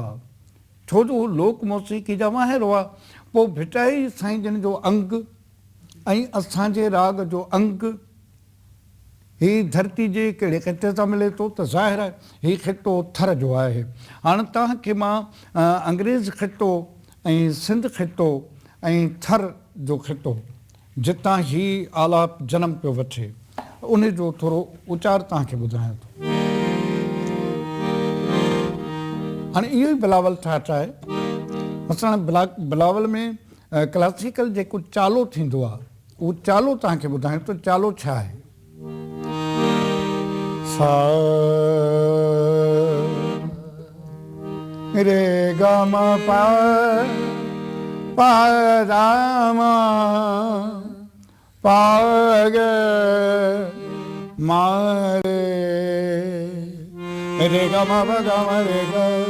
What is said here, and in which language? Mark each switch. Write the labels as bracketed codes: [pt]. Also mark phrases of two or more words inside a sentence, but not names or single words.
[sd] छो जो लोक मौसीक़ी जा माहिर हुआ पोइ भिटाई साईं जन जो अंग ऐं असांजे राग जो अंग हीअ धरती जे कहिड़े ख़िते सां मिले थो त ज़ाहिर आहे हीअ ख़ितो थर जो आहे हाणे तव्हांखे मां अंग्रेज़ ख़ितो ऐं सिंध ख़ितो ऐं थर जो ख़ितो जितां हीअ आलाप जनम पियो वठे उन जो थोरो उचार तव्हांखे ॿुधायां थो। हाणे इहो ई बिलावल ठाठ आहे असां बिलावल में क्लासिकल जेको चालो थींदो आहे उहो चालो तव्हांखे ॿुधायां थो चालो छा आहे। सा रे ग म प प द म प ग म रे ग म प ग म रे ग